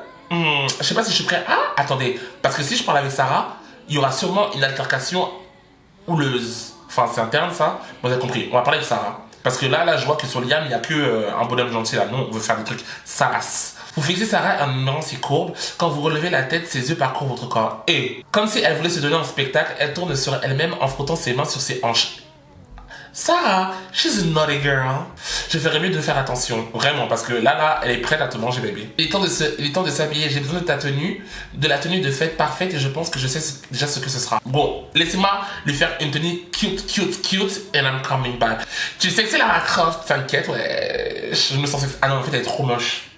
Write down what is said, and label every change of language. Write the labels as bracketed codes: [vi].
[fr] je sais pas si je suis prêt. Ah, attendez. Parce que si je parle avec Sarah, il y aura sûrement une altercation houleuse. Enfin, c'est interne, ça. Vous avez compris. On va parler avec Sarah. Parce que là, je vois que sur Liam, il n'y a que un bonhomme gentil là. Non, on veut faire des trucs Saras. Vous fixez Sarah en ignorant ses courbes. Quand vous relevez la tête, ses yeux parcourent votre corps. Et, comme si elle voulait se donner en spectacle, elle tourne sur elle-même en frottant ses mains sur ses hanches. [en] Sarah, she's a naughty girl. [fr] Je ferais mieux de faire attention, vraiment, parce que là, elle est prête à te manger, bébé. Il est temps de s'habiller. J'ai besoin de ta tenue, de la tenue de fête parfaite, et je pense que je sais déjà ce que ce sera. Bon, laissez-moi lui faire une tenue cute, [en] and I'm coming back. [fr] Tu sais que c'est Lara Croft, t'inquiète, ouais. Je me sens... Ah non, en fait, elle est trop moche.